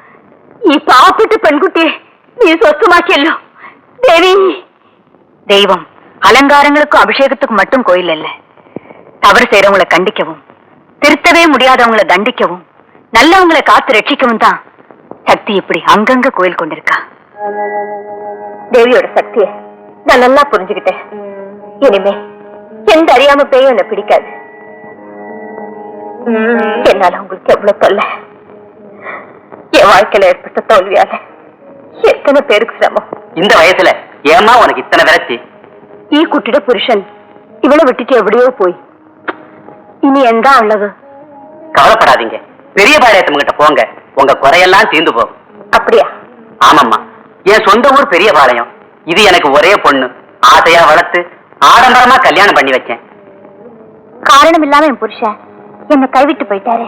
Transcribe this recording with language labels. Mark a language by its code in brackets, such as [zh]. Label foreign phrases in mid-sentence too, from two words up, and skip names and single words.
[ml] ഈ പാവപ്പെട്ട പെൺകുട്ടിയെ നീ സ്വസ്ഥമാക്കിയല്ലോ ദേവി. [ta] ദൈവം அலங்காரங்களுக்கும் அபிஷேகத்துக்கும் மட்டும் கோயில் அல்ல. தவறு செய்யறவங்களை கண்டிக்கவும் திருத்தவே முடியாதவங்களை தண்டிக்கவும் நல்லவங்களை காத்து ரட்சிக்கவும் தான் சக்தி இப்படி அங்கங்க கோயில் கொண்டிருக்கா. தேவியோட சக்திய நான் நல்லா புரிஞ்சுக்கிட்டேன். இனிமே எந்த அறியாம பேயும் என்ன பிடிக்காது. என்னால உங்களுக்கு எவ்வளவு தொல்லை. என் வாழ்க்கையில ஏற்பட்ட தோல்வியால எத்தனை பேருக்கு சிரமம். இந்த வயசுல ஏமா உனக்கு இத்தனை விரச்சி? [ml] ഈ കുട്ടിയുടെ പുരുഷൻ ഇവളെ വിട്ടിട്ട് എവിടെയോ പോയി. ഇനി എന്താ ഉള്ളത്? [ta] கவலைப்படாதீங்க, பெரிய பாளையத்து கிட்ட போங்க, உங்க குறையெல்லாம் தீர்ந்து போகும். அப்படியா? ஆமாம்மா, என் சொந்த ஊர் பெரிய பாளையம். இது எனக்கு ஒரே பொண்ணு. ஆசையா வளர்த்து ஆடம்பரமா கல்யாணம் பண்ணி வச்சேன். காரணம் இல்லாம என் புருஷன் என்ன கைவிட்டு போயிட்டாரு.